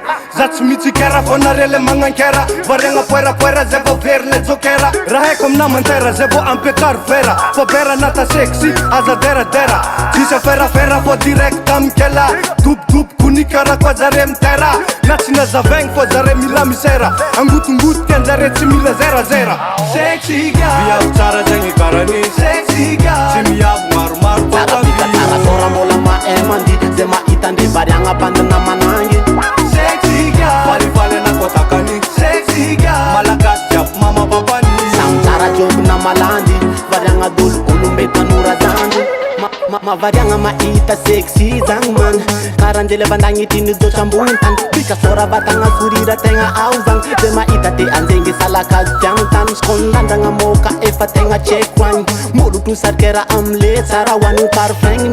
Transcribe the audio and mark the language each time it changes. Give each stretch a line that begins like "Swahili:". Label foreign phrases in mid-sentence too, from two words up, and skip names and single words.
Malagasy: za tsy mitsikera fô nare le magnankera variagna poerapoera zay vao veryle jokera raha haiko aminamantera zay vao ampiakaro vera fa bera nata sexy aza deradera tsisy aferafera fô direct amikela dobodobo ni karaha koa zare mitera na tsy nazavaigny fô zare mila misera angotongoto tianjare tsy mila zerazera
English: sexy guy
Malagasy: viavy tsara zegny karany
English: sexy guy
Malagasy: tsy miavo maromaro tsara sora mbola maemandi ze mahitandry variagna bandana manangy
English: sexy guy
Malagasy: falifaly anakotakany
English: sexy guy
Malagasy: malagasy jiaby mama papany samy tsara tiobona malandy variagna dolo olombe tanora zandy mavariagna mahita sexy zagny man karandele vandagnitiny zotra ambony tany bika sora vatagna sorira tegna ao zagny ze mahita te anjengy salakazo tiagny tany skonlandragna moka efa tegna tseko agny molo tosarikera amle tsara hoaniny parfegny